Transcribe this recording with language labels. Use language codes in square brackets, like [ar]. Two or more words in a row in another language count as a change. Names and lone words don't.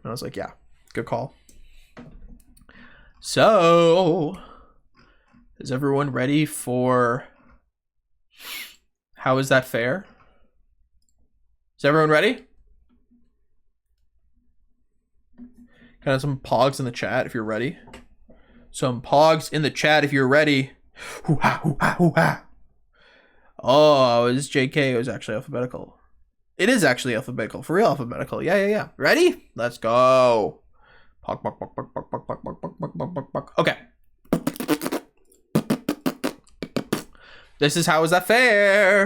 [en] And I was like, yeah, good call. So, is everyone ready for How Is That Fair? Is everyone ready? Kind of some pogs in the chat if you're ready. Some pogs in the chat if you're ready. Hoo-ha, hoo-ha, hoo-ha. Oh, it was JK. It was actually alphabetical. It is actually alphabetical. For real alphabetical. Yeah. Ready? Let's go. Pog, pog, pog, pog, pog, pog, pog, pog, pog, pog, pog, pog. Okay. This is How Is That Fair?